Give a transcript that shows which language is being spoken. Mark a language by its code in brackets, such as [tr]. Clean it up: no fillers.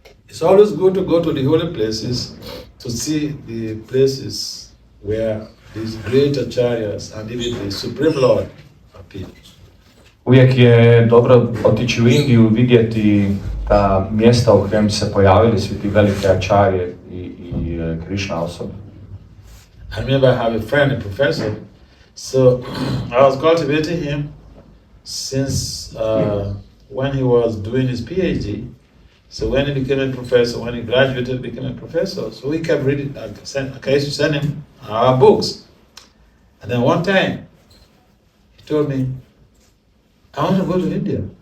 [en] It's always good to go to the holy places to see the places where these great acharyas and even the Supreme Lord appear. [hr] Uvijek je dobro otići u Indiju, vidjeti ta mjesta u kojem se pojavili svi ti velike acharje i Krishna osobe. [en] I remember I have a friend, a professor, so I was cultivating him since when he was doing his PhD. So when he became a professor, when he graduated, became a professor. So we kept reading. I used to send him our books. And then one time, he told me, I want to go to India.